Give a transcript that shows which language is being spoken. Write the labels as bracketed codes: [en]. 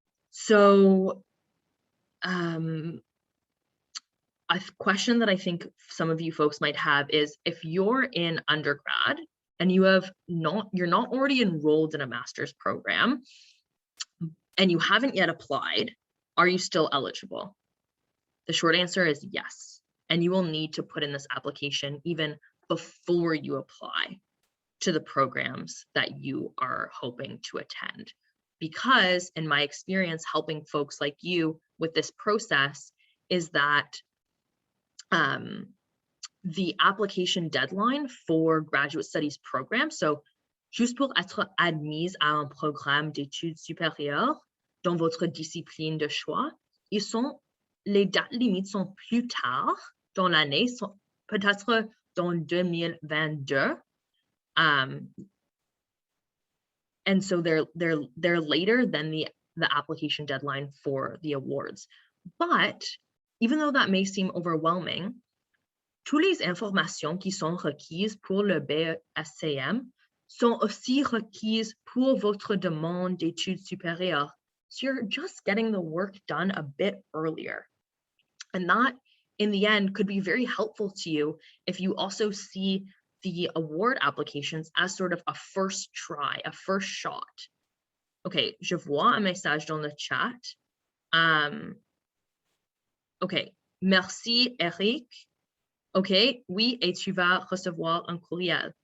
[en] So a question that I think some of you folks might have is, if you're in undergrad and you're not already enrolled in a master's program and you haven't yet applied, are you still eligible? The short answer is yes. And you will need to put in this application even before you apply to the programs that you are hoping to attend. Because in my experience, helping folks like you with this process is that the application deadline for graduate studies programs, so [fr] juste pour être admise à un programme d'études supérieures dans votre discipline de choix, les dates limites sont plus tard dans l'année, peut-être dans 2022. [en] And so they're later than the application deadline for the awards. But even though that may seem overwhelming, [fr] toutes les informations qui sont requises pour le BSCM sont aussi requises pour votre demande d'études supérieures. [en] So you're just getting the work done a bit earlier. And that, in the end, could be very helpful to you if you also see the award applications as sort of a first try, a first shot. [fr] Okay, je vois un message dans le chat. Okay, merci Eric. Okay, oui, et tu vas recevoir un courriel.